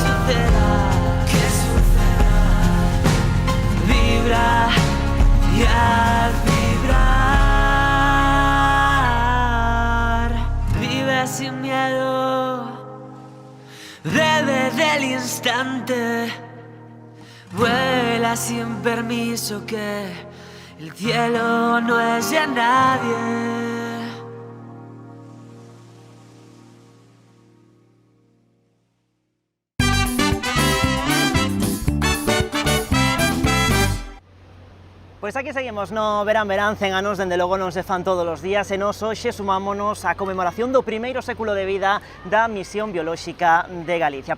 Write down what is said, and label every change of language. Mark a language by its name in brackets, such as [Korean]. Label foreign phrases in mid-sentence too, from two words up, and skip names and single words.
[Spanish] suceda, vibra y al vibrar, vive sin miedo, bebe del instante, vuela sin permiso, que el cielo no es de nadie. [Galician] Pois aquí seguimos no Verán, 100 anos, dende logo non se fan todos os días, e nós hoxe sumámonos á conmemoración do primeiro século de vida da Misión Biolóxica de Galicia.